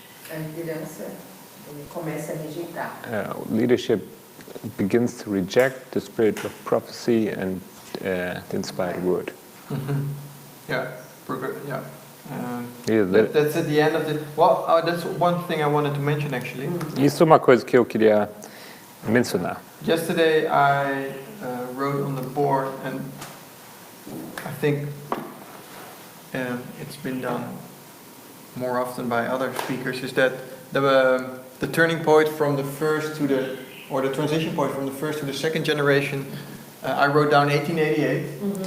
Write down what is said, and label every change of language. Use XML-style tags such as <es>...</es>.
<pt>A liderança começa a rejeitar.</pt> <en>Leadership begins to reject the spirit of prophecy and the inspired word. Yeah, yeah. Yeah, That's at the end of the. Well, that's one thing I wanted to mention actually.</en> <pt>Isso é uma coisa que eu queria mencionar.</pt> <en>Yesterday I wrote on the board, and I think it's been done more often by other speakers, is that the turning point from the first to the, or the transition point from the first to the second generation, I wrote down 1888.</en>